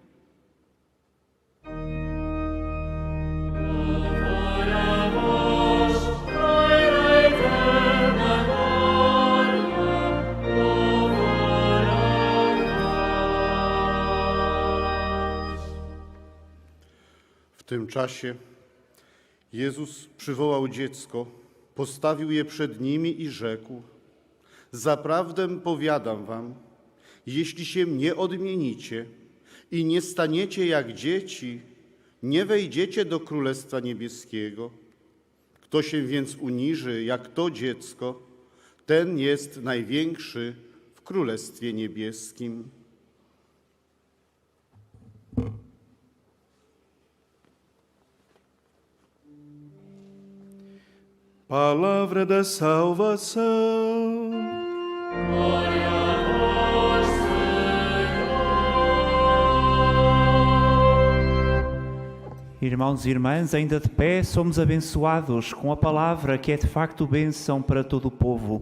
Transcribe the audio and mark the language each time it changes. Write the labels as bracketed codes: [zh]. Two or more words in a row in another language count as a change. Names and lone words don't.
[pt] Louvor a vós, Pai da eterna glória. Louvor a vós. [pl] W tym czasie Jezus przywołał dziecko, postawił je przed nimi i rzekł: Zaprawdę powiadam wam, jeśli się nie odmienicie i nie staniecie jak dzieci, nie wejdziecie do Królestwa Niebieskiego. Kto się więc uniży jak to dziecko, ten jest największy w Królestwie Niebieskim. [pt] Palavra da salvação. Irmãos e irmãs, ainda de pé, somos abençoados com a palavra que é de facto bênção para todo o povo.